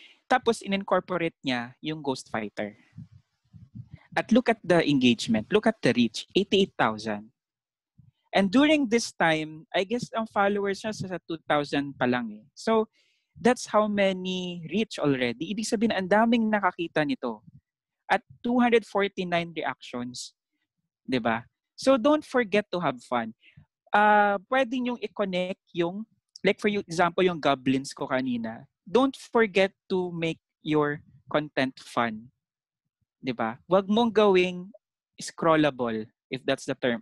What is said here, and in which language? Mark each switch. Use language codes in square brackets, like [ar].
[tl] Tapos, in-incorporate niya yung [en] Ghost Fighter. At look at the engagement. Look at the reach. 88,000. And during this time, I guess [tl] ang followers niya sa 2,000 pa lang eh. [en] So, that's how many reach already. [tl] Ibig sabihin, ang daming nakakita nito. At 249 reactions. 'Di ba? [en] So, don't forget to have fun. [tl] Pwede niyong i-connect yung, [en] like for example, [tl] yung goblins ko kanina. [en] Don't forget to make your content fun. 'Di ba? [tl] Huwag mong gawing scrollable, [en] if that's the term.